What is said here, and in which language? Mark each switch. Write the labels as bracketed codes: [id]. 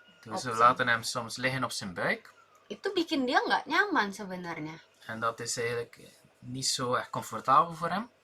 [nl] Dus we laten hem soms liggen op zijn buik. [id] Itu bikin dia nggak nyaman sebenarnya. [nl] En dat is eigenlijk niet zo echt comfortabel voor hem.